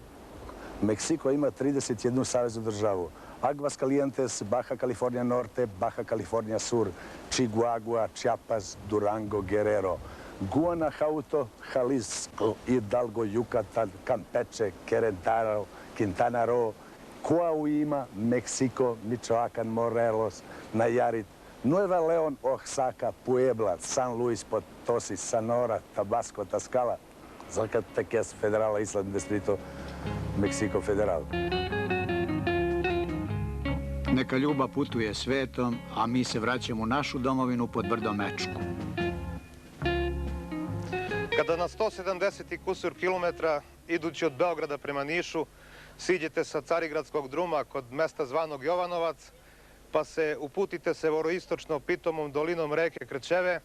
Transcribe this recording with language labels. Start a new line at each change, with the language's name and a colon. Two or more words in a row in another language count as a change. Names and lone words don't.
Serbian: Meksiko ima 31 saveznu državu. Aguascalientes, Baja California Norte, Baja California Sur, Chihuahua, Chiapas, Durango, Guerrero, Guanajuato, Jalisco, Hidalgo, Yucatan, Campeche, Quintana Roo, Coahuila, Mexico, Michoacán, Morelos, Nayarit, Nueva León, Oaxaca, Puebla, San Luis Potosí, Sonora, Tabasco, Tlaxcala, Zacatecas, Federal Island Distrito, Meksiko Federal. Neka Ljuba putuje svetom, a mi se vraćamo u našu domovinu pod brdo Mečku. Kada na 170 i kusur kilometra, idući od Beograda prema Nišu, siđete sa Carigradskog druma kod mesta zvanog Jovanovac, pa se uputite sevoroistočno pitomom dolinom reke Krčeve.